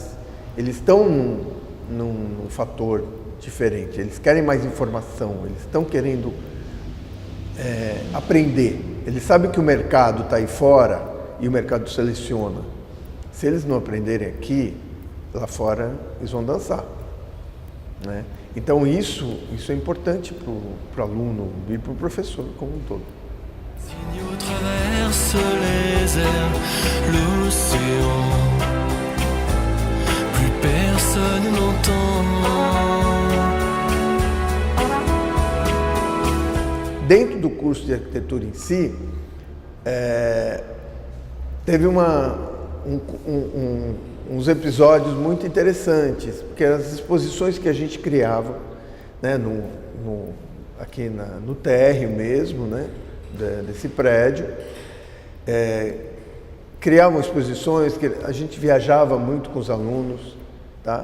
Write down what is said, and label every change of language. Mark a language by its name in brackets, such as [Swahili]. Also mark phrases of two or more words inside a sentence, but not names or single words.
[Portuguese] Eles estão num fator diferente, eles querem mais informação, eles estão querendo aprender. Eles sabem que o mercado está aí fora e o mercado seleciona. Se eles não aprenderem aqui, lá fora eles vão dançar, né? Então isso é importante para o aluno e para o professor como um todo. [French] Signaux traversent les airs, l'océan, plus personne n'entend. [Portuguese] Dentro do curso de arquitetura em si, teve uns episódios muito interessantes, porque as exposições que a gente criava, né, aqui no térreo mesmo, né, desse prédio, criavam exposições, que a gente viajava muito com os alunos, tá?